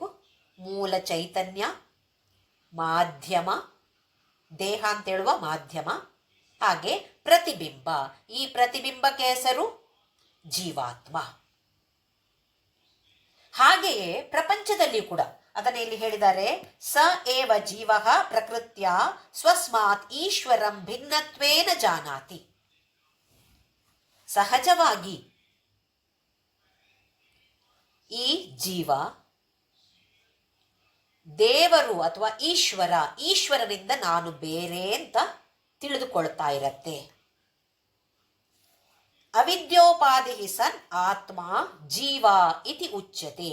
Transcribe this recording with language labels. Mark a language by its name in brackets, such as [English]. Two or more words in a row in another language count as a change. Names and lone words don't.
[Kannada] ಮೂಲ ಚೈತನ್ಯ, ಮಾಧ್ಯಮ, ದೇಹ ಅಂತೇಳುವ ಮಾಧ್ಯಮ, ಹಾಗೆ ಪ್ರತಿಬಿಂಬ. ಈ ಪ್ರತಿಬಿಂಬಕ್ಕೆ ಹೆಸರು ಜೀವಾತ್ಮ. ಹಾಗೆಯೇ ಪ್ರಪಂಚದಲ್ಲಿ ಕೂಡ ಅದನ್ನು ಇಲ್ಲಿ ಹೇಳಿದ್ದಾರೆ. [Sanskrit] ಸ ಏವ ಜೀವ ಪ್ರಕೃತ್ಯ ಸ್ವಸ್ಮಾತ್ ಈಶ್ವರಂ ಭಿನ್ನತ್ವೇನ ಜಾನಾತಿ. [Kannada] ಸಹಜವಾಗಿ ಈ ಜೀವ ದೇವರು ಅಥವಾ ಈಶ್ವರನಿಂದ ನಾನು ಬೇರೆ ಅಂತ ತಿಳಿದುಕೊಳ್ತಾ ಇರತ್ತೆ. [Sanskrit] ಅವಿದ್ಯೋಪಾಧಿ ಸನ್ ಆತ್ಮ ಜೀವ ಇತಿ ಉಚ್ಯತೆ.